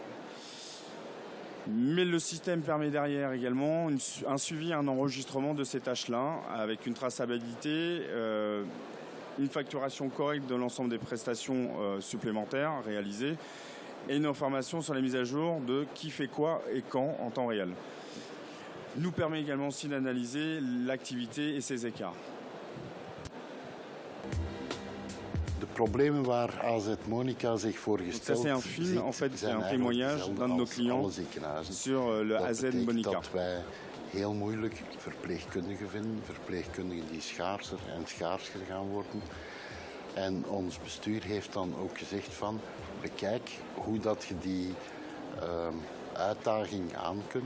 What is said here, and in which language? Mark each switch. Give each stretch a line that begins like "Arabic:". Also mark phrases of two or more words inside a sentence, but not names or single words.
French: Mais le système permet derrière également un suivi, un enregistrement de ces tâches-là, avec une traçabilité, une facturation correcte de l'ensemble des prestations supplémentaires réalisées et une information sur la mise à jour de qui fait quoi et quand en temps réel. Nous permet également aussi d'analyser l'activité et ses écarts.
Dutch: De problemen waar AZ Monica zich voor gesteld
French: c'est un film, en fait, c'est un témoignage d'un de nos clients sur le AZ Monica.
Dutch: Dat wij heel moeilijk verpleegkundigen vinden, verpleegkundigen die schaarser en schaarser gaan worden. En ons bestuur heeft dan ook gezegd van, bekijk hoe dat je die uitdaging aan kunt.